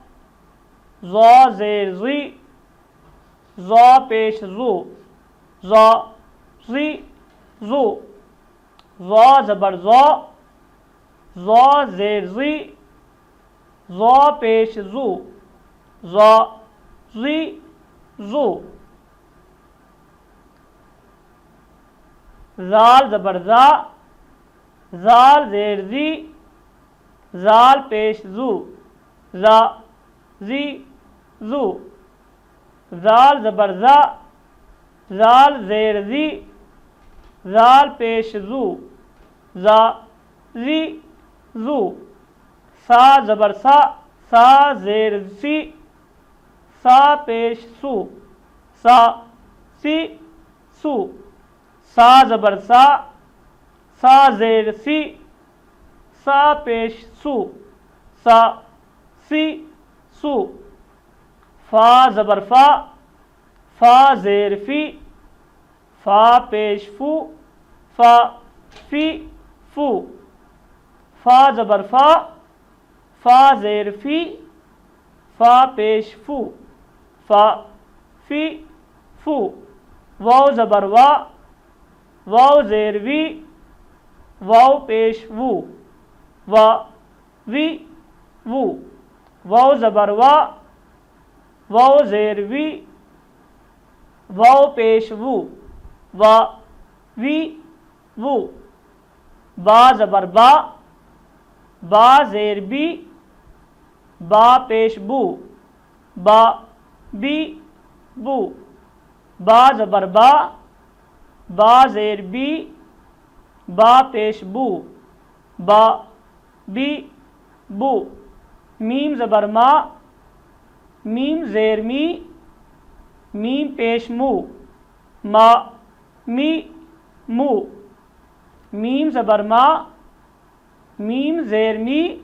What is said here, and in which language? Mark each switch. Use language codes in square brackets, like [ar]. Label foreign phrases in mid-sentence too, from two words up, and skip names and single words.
[ur] زا زیر زی، زا پیش زو، زا زی زو، زا زبر زا، زا زیر زی، زا پیش زو، زا زی زو، زال زبر زا، زال زیر زی، زال پیش زو، زا زی زو، زال زبر زا، زال زیر زی، زال پیش زو، زا زی زو، سا زبر سا، سا زیر سی، سا پیش سو، سا سی سو، سا زبر سا، سا زیر سی، سا پیش سو، سا سی سو، فا زبر فا، فا زیر فی، فا پیش فو، فا فی فو، فا زبر فا، فا زیر فی، فا پیش فو، فا فی فو، واو زبر وا، واو زیر وی، واو پیش وو، وا وی وو، واو زبر وا، واو زیر وی، واو پیش وو، وا وی وو، با زبر با، با زیر بی، با پیش بو، با بی بو، با زبر با، با زیر بی، با پیش بو، با بی بو، میم زبر ما، میم زیر می، میم پیش مو، ما می مو، میم زبر ما، میم زیر می،